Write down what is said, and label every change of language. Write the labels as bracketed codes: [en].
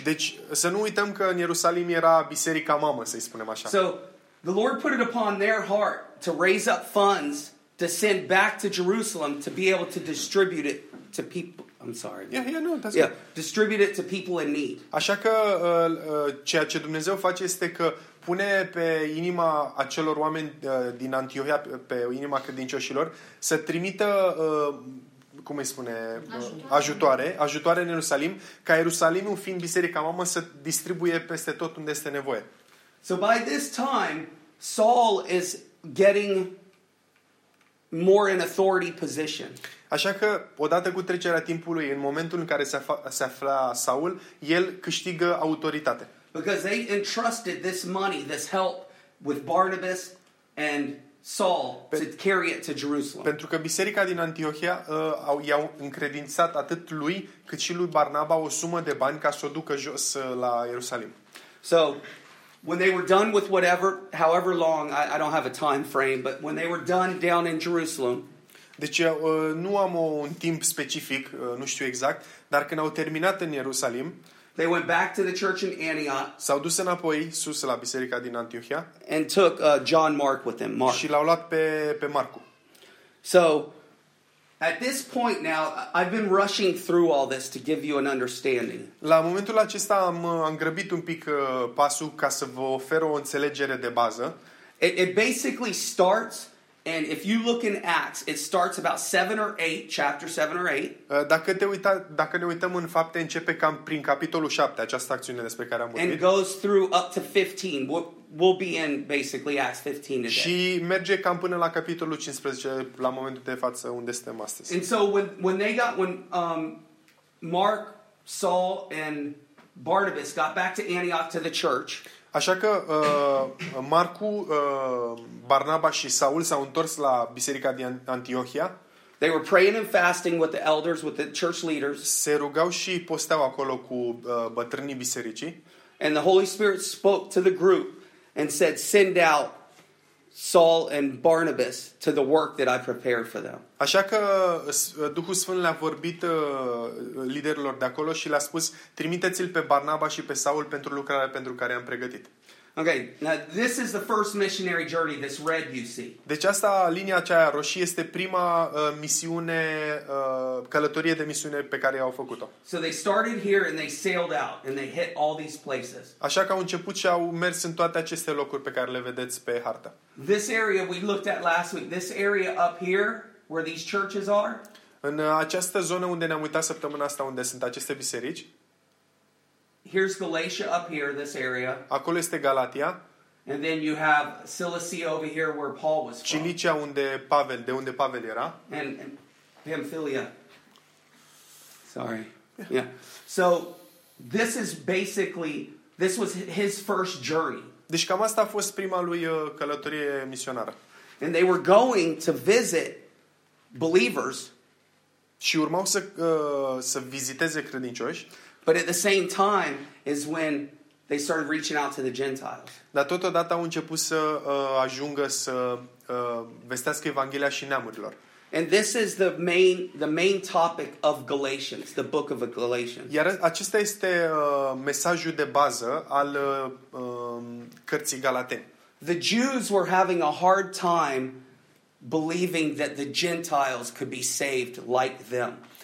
[ro] Deci să nu uităm că în Ierusalim era biserica mamă, să-i spunem așa. [en] So the Lord put it upon their heart to raise up funds to send back to Jerusalem to be able to distribute it to people. I'm sorry. Distribute it to people in need. [ro] Așa că ceea ce Dumnezeu face este că pune pe inima acelor oameni din Antiohia, pe inima credincioșilor, să trimită cum îi spune, ajutoare în Ierusalim, ca Ierusalimul fiind biserica mamă să distribuie peste tot unde este nevoie. [en] So by this time Saul is getting more in authority position. [ro] Așa că odată cu trecerea timpului, în momentul în care se afla Saul, el câștigă autoritate. [en] Because they entrusted this money, this help with Barnabas and Saul to carry it to Jerusalem. [ro] Pentru că biserica din Antiohia i-au încredințat atât lui, cât și lui Barnaba o sumă de bani ca să o ducă jos la Ierusalim. [en] So when they were done with whatever, however long, I don't have a time frame, but when they were done down in Jerusalem. [ro] Deci nu am un timp specific, nu știu exact, dar când au terminat în Ierusalim, [en] they went back to the church in Antioch. [ro] S-au dus înapoi sus la biserica din Antiohia. [en] And took John Mark with them. Mark. [ro] Și l-au luat pe Marcu. [en] So at this point now, I've been rushing through all this to give you an understanding. [ro] La momentul acesta am grăbit un pic pasul ca să vă ofer o înțelegere de bază. [en] It basically starts, and if you look in Acts, it starts about 7 or 8, chapter 7 or 8. [ro] Dacă ne uităm în Fapte, începe cam prin capitolul 7, această acțiune despre care am vorbit. [en] And it goes through up to 15. We'll be in basically Acts 15 today. [ro] Și merge cam până la capitolul 15 la momentul de față unde suntem astăzi. [en] And so when Mark, Saul and Barnabas got back to Antioch to the church. [ro] Așa că Marcu, Barnaba și Saul s-au întors la biserica din Antiohia. [en] They were praying and fasting with the elders, with the church leaders. [ro] Se rugau și posteau acolo cu bătrânii bisericii. [en] And the Holy Spirit spoke to the group and said, "Send out Saul and Barnabas to the work that I prepared for them." [ro] Așa că Duhul Sfânt le-a vorbit liderilor de acolo și le-a spus: "Trimiteți-l pe Barnaba și pe Saul pentru lucrarea pentru care am pregătit." [en] Okay, now this is the first missionary journey, this red you see. [ro] Deci asta, linia aceea roșie, este prima misiune, călătorie de misiune pe care i-au făcut-o. [en] So they started here and they sailed out and they hit all these places. [ro] Așa că au început și au mers în toate aceste locuri pe care le vedeți pe hartă. [en] This area we looked at last week, this area up here where these churches are. [ro] În această zonă unde ne-am uitat săptămâna asta, unde sunt aceste biserici. [en] Here's Galatia up here, this area. [ro] Acolo este Galatia. [en] And then you have Cilicia over here where Paul was from. [ro] Cilicia, de unde Pavel era. [en] And Pamphylia. Sorry. Yeah. So this is basically, this was his first journey. [ro] Deci cam asta a fost prima lui călătorie misionară. [en] And they were going to visit believers. [ro] Și urmau să viziteze credincioși. [en] But at the same time is when they started reaching out to the Gentiles. [ro] Dar totodată au început să ajungă să vestească Evanghelia și neamurilor. [en] And this is the main topic of Galatians, the book of Galatians. [ro] Iar acesta este mesajul de bază al cărții Galateni. [en] The Jews were having a hard time believing that the Gentiles could be saved like them.